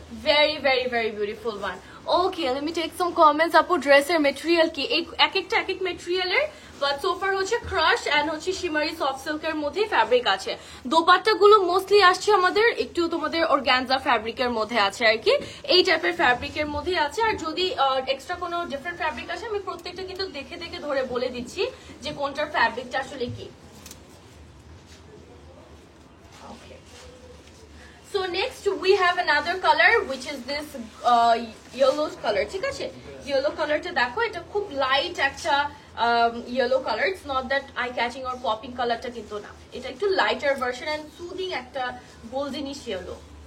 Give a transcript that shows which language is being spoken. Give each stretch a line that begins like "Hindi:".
English: Very, very, very beautiful one. Okay, let me take some comments.
Bangla: Apu dress er material ki ek ekta material er,
English: but so far
Bangla: হচ্ছে crush and হচ্ছে shimmery soft silk এর মধ্যে fabric আছে। দোপাট্টা গুলো mostly আসছে আমাদের একটু তোমাদের অর্গানজা ফ্যাব্রিকের মধ্যে আছে আর কি, এই টাইপের ফ্যাব্রিকের মধ্যে আছে। আর যদি এক্সট্রা কোনো ডিফারেন্ট ফ্যাব্রিক আসে, আমি প্রত্যেকটা কিন্তু দেখে দেখে ধরে বলে দিচ্ছি যে কোনটার ফ্যাব্রিকটা আসলে কি।
English: So next we have another color which is this yellow color,
Bangla: ঠিক আছে। yellow colorটা দেখো, এটা খুব লাইট একটা yellow color,
English: it's not that eye catching or popping
Bangla: colorটা কিন্তু না, এটা একটু লাইটার ভার্সন and soothing একটা গোল্ডেনিশ yellow।